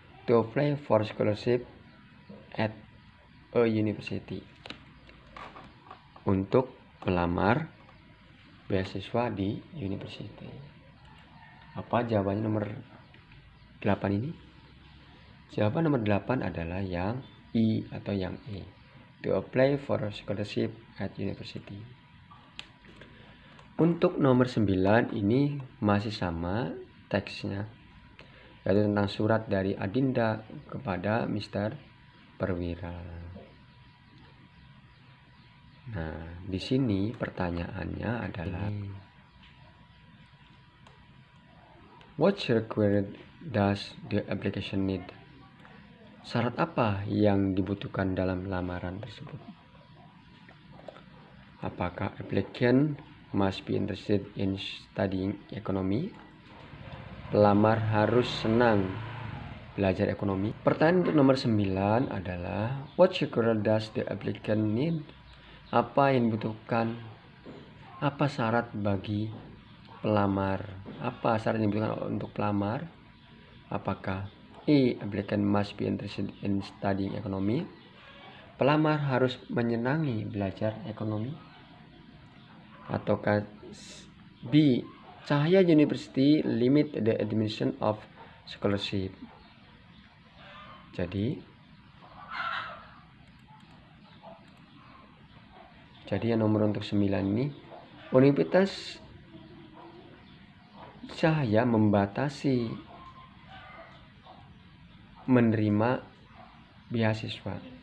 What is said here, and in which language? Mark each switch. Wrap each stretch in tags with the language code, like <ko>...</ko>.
<en>To apply for scholarship at a university,</en> <id>untuk melamar beasiswa di university. Apa jawabannya nomor 8 ini? Jawaban nomor 8 adalah yang I atau yang E.</id> <en>To apply for a scholarship at university.</en> <id>Untuk nomor 9 ini masih sama teksnya, yaitu tentang surat dari Adinda kepada Mr. Perwira. Nah, di sini pertanyaannya adalah</id> <en>what required does the application need?</en> <id>Syarat apa yang dibutuhkan dalam lamaran tersebut?</id> <en>Apakah applicant must be interested in studying economy?</en> <id>Pelamar harus senang belajar ekonomi. Pertanyaan untuk nomor 9 adalah</id> <en>what required does the applicant need?</en> <id>Apa yang dibutuhkan? Apa syarat bagi pelamar? Apa syarat yang dibutuhkan untuk pelamar? Apakah A.</id> <en>Applicant must be interested in studying economy?</en> <id>Pelamar harus menyenangi belajar ekonomi?</id> <en>Ataukah B. Cahaya University limit the admission of scholarship?</en> <id>Jadi yang nomor untuk 9 ini, Universitas Cahaya membatasi menerima beasiswa.</id>